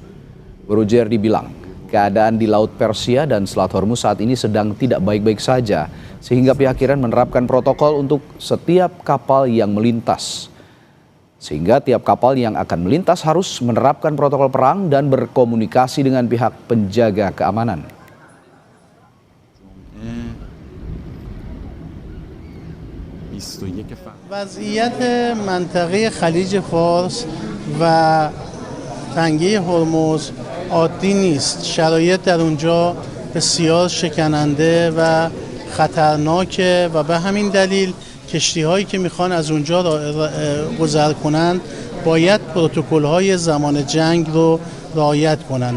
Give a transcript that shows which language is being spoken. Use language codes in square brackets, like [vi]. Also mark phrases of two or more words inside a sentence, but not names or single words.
[id] Barojerdi bilang, keadaan di Laut Persia dan Selat Hormuz saat ini sedang tidak baik-baik saja, sehingga pihak Iran menerapkan protokol untuk setiap kapal yang melintas. Sehingga tiap kapal yang akan melintas harus menerapkan protokol perang dan berkomunikasi dengan pihak penjaga keamanan. [fa] وضعیت منطقه خلیج فارس و تنگه هرمز عادی نیست. شرایط در اونجا بسیار شکننده و خطرناکه و به همین دلیل کشتی‌هایی که میخوان از اونجا گذر کنند باید پروتکل‌های زمان جنگ رو رعایت کنند.